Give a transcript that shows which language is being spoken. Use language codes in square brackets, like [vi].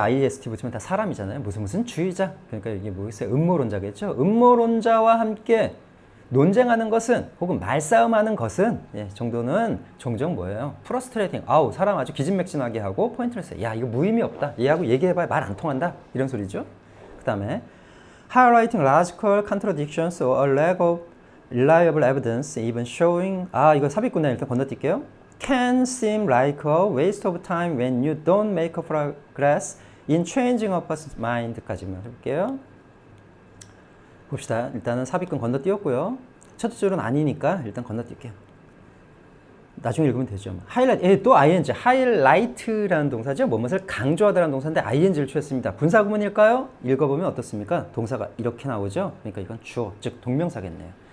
[ko] IST 붙이면 다 사람이잖아요. 무슨 주의자. 그러니까 이게 뭐겠어요? 음모론자겠죠. 음모론자와 함께 논쟁하는 것은 혹은 말싸움하는 것은 정도는 종종 뭐예요? 프러스트레이팅. 아우 사람 아주 기진맥진하게 하고 포인트를 써요. 야 이거 무의미 없다. 얘하고 얘기해봐야 말 안 통한다. 이런 소리죠. [en] 그 다음에 highlighting logical contradictions or a lack of reliable evidence even showing [ko] 이거 삽입구나 일단 건너뛸게요. [en] can seem like a waste of time when you don't make a progress in changing a person's mind까지만 [ko] 해볼게요. 봅시다. 일단은 삽입근 건너뛰었고요. 첫 줄은 아니니까 일단 건너뛸게요. 나중에 읽으면 되죠. 하이라이트, 또 ing, 하이라이트라는 동사죠. 무엇을 강조하다라는 동사인데 ing를 취했습니다. 분사구문일까요? 읽어보면 어떻습니까? 동사가 이렇게 나오죠. 그러니까 이건 주어, 즉 동명사겠네요.